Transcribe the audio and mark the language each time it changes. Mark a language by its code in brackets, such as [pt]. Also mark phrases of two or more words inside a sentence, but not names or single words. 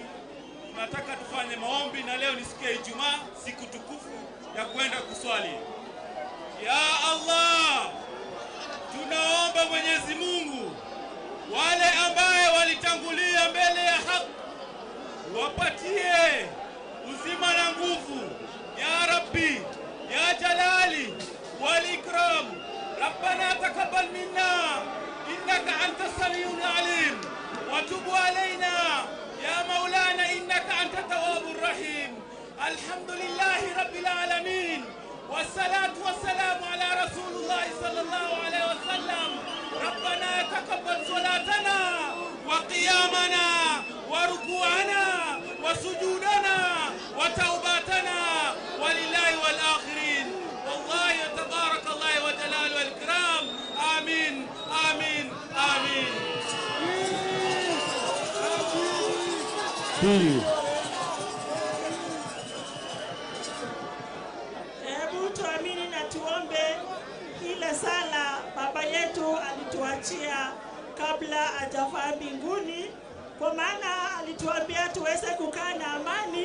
[sw] Tunataka tufanye maombi, na leo ni siku ya Ijumaa, siku tukufu ya kwenda kuswali. [ar] يا الله, [sw] tunaomba Mwenyezi Mungu wale ambaye walitangulia mbele ya haki wapatie uzima na nguvu. [ar] يا رب يا جلال والإكرام ربنا تقبل منا إنك أنت السميع العليم وتب علينا يا مولانا إنك أنت التواب الرحيم. الحمد لله رب العالمين والصلاة والسلام على رسول الله صلى الله عليه وسلم. ربنا تقبل صلاتنا وقيامنا وركوعنا وسجودنا وتوبتنا ولله والآخرين. والله تبارك الله وجلال والإكرام. آمين آمين آمين. [sw] Hebu tuamini na tuombe ile sala baba yetu alituachia kabla hajafaa mbinguni, kwa maana alituambia tuweze kukaa na amani.